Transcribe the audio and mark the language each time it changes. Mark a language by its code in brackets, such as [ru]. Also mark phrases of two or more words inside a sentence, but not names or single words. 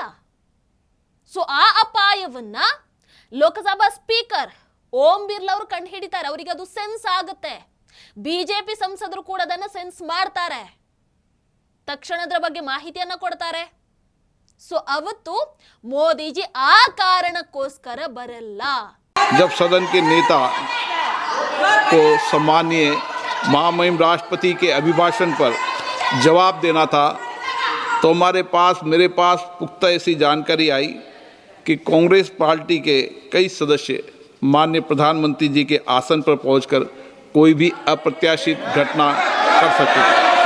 [kn] ಸೊ ಆ ಅಪಾಯವನ್ನ ಲೋಕಸಭಾ ಸ್ಪೀಕರ್ ಓಂ ಬಿರ್ಲಾ ಅವರು ಕಂಡು ಹಿಡಿತಾರೆ. ಅವರಿಗೆ ಅದು ಸೆನ್ಸ್ ಆಗುತ್ತೆ. ಬಿಜೆಪಿ ಸಂಸದರು ಕೂಡ ಅದನ್ನ ಸೆನ್ಸ್ ಮಾಡ್ತಾರೆ, ತಕ್ಷಣದ ಬಗ್ಗೆ ಮಾಹಿತಿಯನ್ನ ಕೊಡ್ತಾರೆ. ಸೊ ಅವತ್ತು ಮೋದಿಜಿ ಆ ಕಾರಣಕ್ಕೋಸ್ಕರ ಬರಲ್ಲ. [hi] जब सदन के नेता को सम्माननीय महामहिम राष्ट्रपति के अभिभाषण पर जवाब देना था, तो मेरे पास पुख्ता ऐसी जानकारी आई कि कांग्रेस पार्टी के कई सदस्य माननीय प्रधानमंत्री जी के आसन पर पहुंचकर कोई भी अप्रत्याशित घटना कर सकते थे।